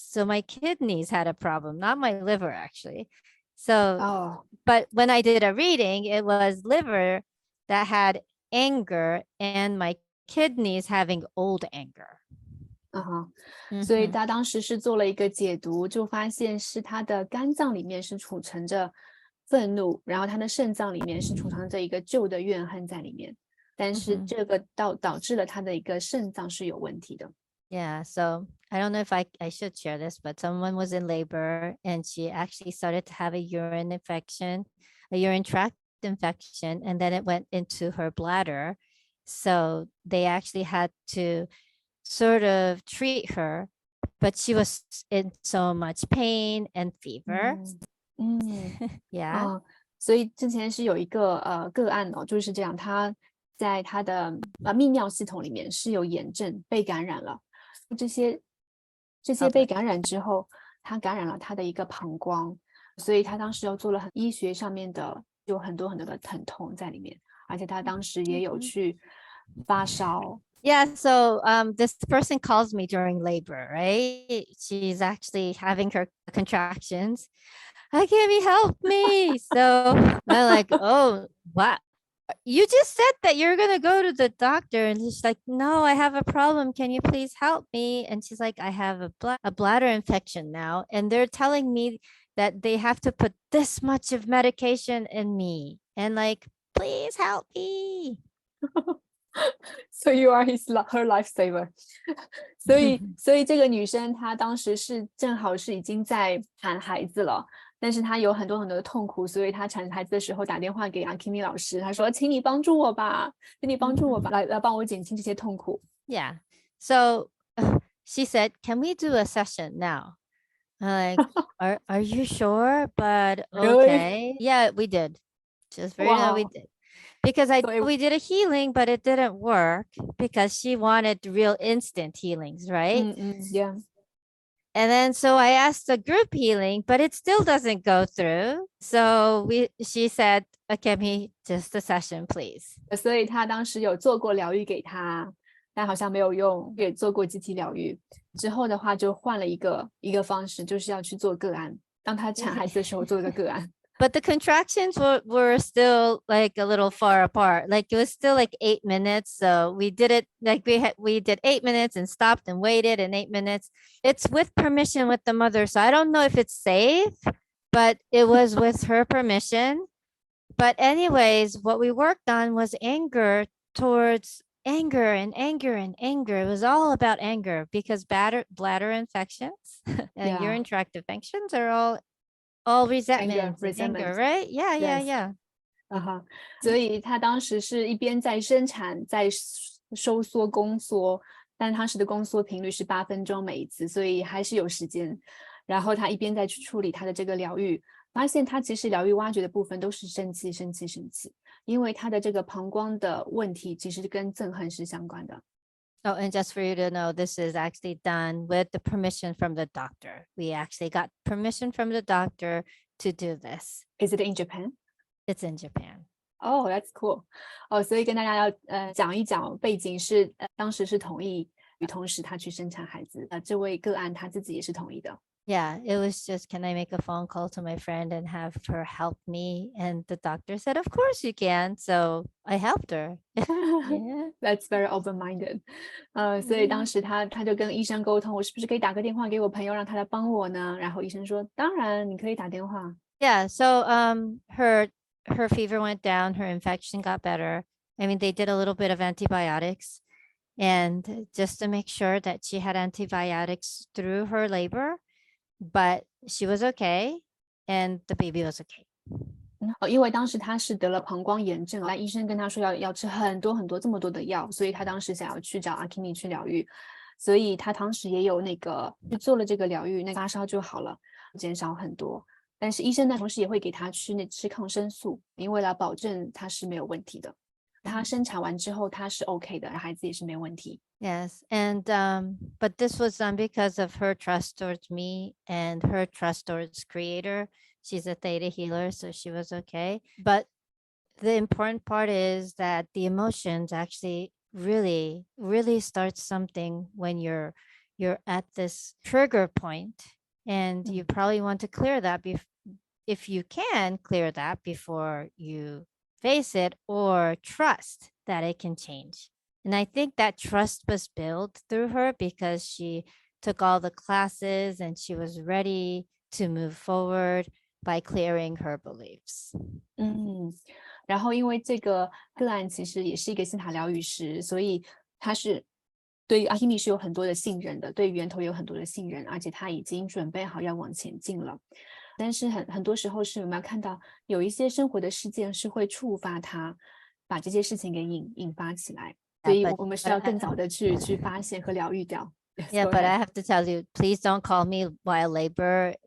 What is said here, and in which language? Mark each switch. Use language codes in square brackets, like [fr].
[en] So my kidneys had a problem, not my liver actually. So, but when I did a reading, it was liver that had anger and my kidneys having old anger. [zh] 所以他当时是做了一个解读，就发现是他的肝脏里面是储存着愤怒，然后他的肾脏里面是储藏着一个旧的怨恨在里面，但是这个导致了他的一个肾脏是有问题的。 [en] Yeah, so I don't know if I should share this, but someone was in labor and she actually started to have a urine tract infection, and then it went into her bladder. So they actually had to sort of treat her, but she was in so much pain and fever. Yeah. [zh] 所以之前是有一个个案哦，就是这样，他在他的泌尿系统里面是有炎症被感染了，这些被感染之后，他感染了他的一个膀胱，所以他当时又做了医学上面的有很多很多的疼痛在里面，而且他当时也有去发烧。 [en] Yeah, so this person calls me during labor, right? She's actually having her contractions. Hi, Kimmy, help me. So I'm like, oh, what? You just said that you're going to go to the doctor. And she's like, no, I have a problem. Can you please help me? And she's like, I have a bladder infection now. And they're telling me that they have to put this much of medication in me. And like, please help me. So you are her lifesaver. [zh] 所以这个女生她当时是正好是已经在产孩子了，但是她有很多很多的痛苦，所以她产孩子的时候打电话给Akimi 老师，她说：“请你帮助我吧，请你帮助我吧，来帮我减轻这些痛苦。” [en] Yeah. So she said, can we do a session now? I'm like, are you sure? But Really? okay. Yeah, we did. Just very no, we Wow. did. Because we did a healing, but it didn't work because she wanted real instant healings, right? Yeah. And then so I asked a group healing, but it still doesn't go through. So she said, okay, just a session, please. [zh] 所以她当时有做过疗愈给她，但好像没有用，也做过集体疗愈。之后的话就换了一个方式，就是要去做个案。当她产孩子的时候做了个个案。 [en] But the contractions were still like a little far apart. Like it was still like 8 minutes. So we did it like we did 8 minutes and stopped and waited and 8 minutes. It's with permission with the mother. So I don't know if it's safe, but it was with her permission. But anyways, what we worked on was anger towards anger and anger and anger. It was all about anger because bladder infections and urine tract infections are all resentment, anger, right? Yeah, yeah, yeah. [zh] 所以她当时是一边在生产，在收缩宫缩，但当时的宫缩频率是8分钟每一次，所以还是有时间。然后她一边在去处理她的这个疗愈，发现她其实疗愈挖掘的部分都是生气，因为她的这个膀胱的问题其实跟憎恨是相关的。 [en] Oh, and just for you to know, this is actually done with the permission from the doctor. We actually got permission from the doctor to do this. Is it in Japan? It's in Japan. Oh, that's cool. [zh] 所以跟大家要讲一讲背景是，当时是同意，同时她去生产孩子。这位个案她自己也是同意的。 [en] Yeah, it was just, can I make a phone call to my friend and have her help me? And the doctor said, of course you can. So I helped her. Yeah. That's very open-minded. [zh] 所以当时她就跟医生沟通，我是不是可以打个电话给我朋友，让他来帮我呢？然后医生说，当然你可以打电话。 [en] Yeah, so her fever went down, her infection got better. I mean, they did a little bit of antibiotics and just to make sure that she had antibiotics through her labor, but she was okay and the baby was okay. [zh] 因为当时她是得了膀胱炎症，医生跟她说要吃很多很多这么多的药，所以她当时想要去找Akimi去疗愈，所以她当时也有做了这个疗愈，那发烧就好了，减少很多。但是医生呢，同时也会给她吃抗生素，因为来保证她是没有问题的。她生产完之后她是 OK 的，孩子也是没问题。 [en] Yes, and but this was done because of her trust towards me and her trust towards Creator. She's a theta healer, so she was okay. But the important part is that the emotions actually really, really start something when you're at this trigger point, and you probably want to clear that if you can clear that before you face it, or trust that it can change. And I think that trust was built through her because she took all the classes and she was ready to move forward by clearing her beliefs. [zh] 然后因为这个个案其实也是一个心塔疗愈师，所以他是对Akimi是有很多的信任的，对源头有很多的信任，而且他已经准备好要往前进了。但是很多时候是我们要看到有一些生活的事件是会触发他，把这些事情给引发起来，所以我们是要更早的去发现和疗愈掉。 [en] Yeah, but I have to tell you, please don't call me while labor